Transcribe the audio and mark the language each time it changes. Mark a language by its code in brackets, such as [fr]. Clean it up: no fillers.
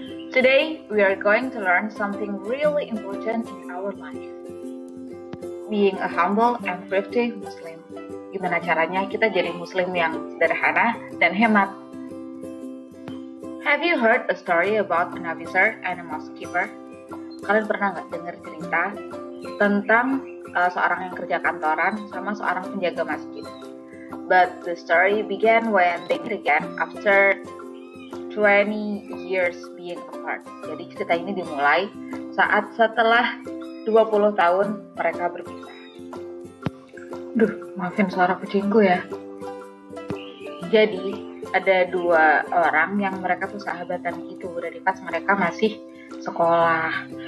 [en] Today, we are going to learn something really important in our life. Being a humble and thrifty Muslim. [id] Gimana caranya kita jadi Muslim yang sederhana dan hemat? [en] Have you heard a story about an officer and a mosque keeper? [id] Kalian pernah nggak dengar cerita tentang seorang yang kerja kantoran sama seorang penjaga masjid? [en] But the story began when they met again after 20 years being apart. [id] Jadi cerita ini dimulai saat setelah 20 tahun mereka berpisah. Maafin suara kucingku ya. Jadi ada dua orang yang mereka tuh sahabatan gitu dari pas mereka masih sekolah.